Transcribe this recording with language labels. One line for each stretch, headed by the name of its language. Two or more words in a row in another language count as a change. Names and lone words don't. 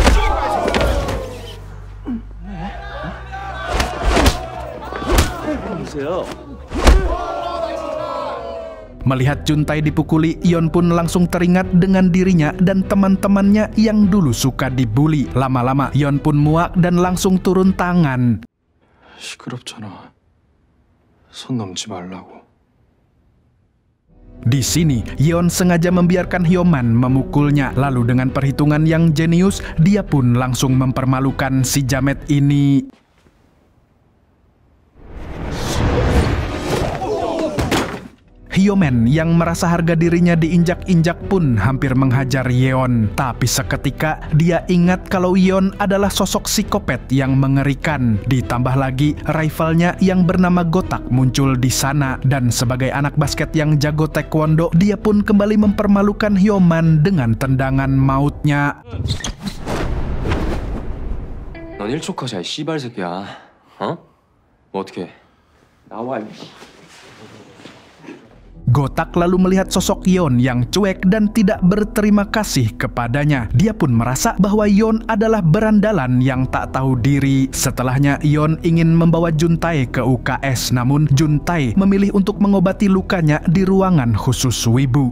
Indonesian: Melihat Juntae dipukuli, Yeon pun langsung teringat dengan dirinya dan teman-temannya yang dulu suka dibully. Lama-lama, Yeon pun muak dan langsung turun tangan.
Korean: 시끄럽잖아. 손 넘지 말라고.
Indonesian: Di sini, Yeon sengaja membiarkan Hyoman memukulnya. Lalu dengan perhitungan yang jenius, dia pun langsung mempermalukan si jamet ini. Hyoman yang merasa harga dirinya diinjak-injak pun hampir menghajar Yeon. Tapi seketika dia ingat kalau Yeon adalah sosok psikopat yang mengerikan. Ditambah lagi rivalnya yang bernama Gotak muncul di sana. Dan sebagai anak basket yang jago taekwondo, dia pun kembali mempermalukan Hyoman dengan tendangan mautnya.
Korean: 넌 1초 컷이야, 이 씨발 새끼야. 어? 뭐 어떻게? 나와, 이
Indonesian: Gotak lalu melihat sosok Yeon yang cuek dan tidak berterima kasih kepadanya. Dia pun merasa bahwa Yeon adalah berandalan yang tak tahu diri. Setelahnya, Yeon ingin membawa Juntae ke UKS, namun Juntae memilih untuk mengobati lukanya di ruangan khusus wibu.